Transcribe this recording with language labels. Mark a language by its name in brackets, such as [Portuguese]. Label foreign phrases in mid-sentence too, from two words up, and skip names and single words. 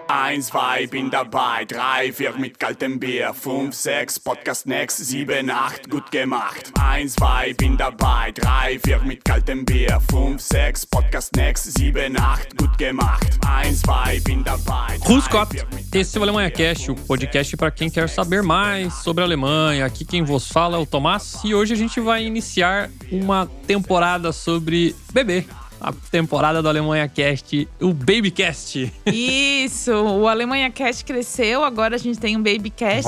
[German] 1, 2, bin dabei, 3, 4 mit kaltem Bier, 5, 6, Podcast next, 7, 8, gut gemacht. 1, 2, bin dabei, 3, 4 mit kaltem Bier, 5, 6, Podcast next, 7, 8, gut gemacht. 1, 2, bin dabei. Grüß Gott, [Portuguese] esse é o Alemanha Cast, o podcast para quem quer saber mais sobre a Alemanha. Aqui quem vos fala é o Tomás e hoje a gente vai iniciar uma temporada sobre bebê. A temporada do Alemanha Cast, o Babycast. Isso, o Alemanha Cast cresceu, agora a gente tem um Babycast.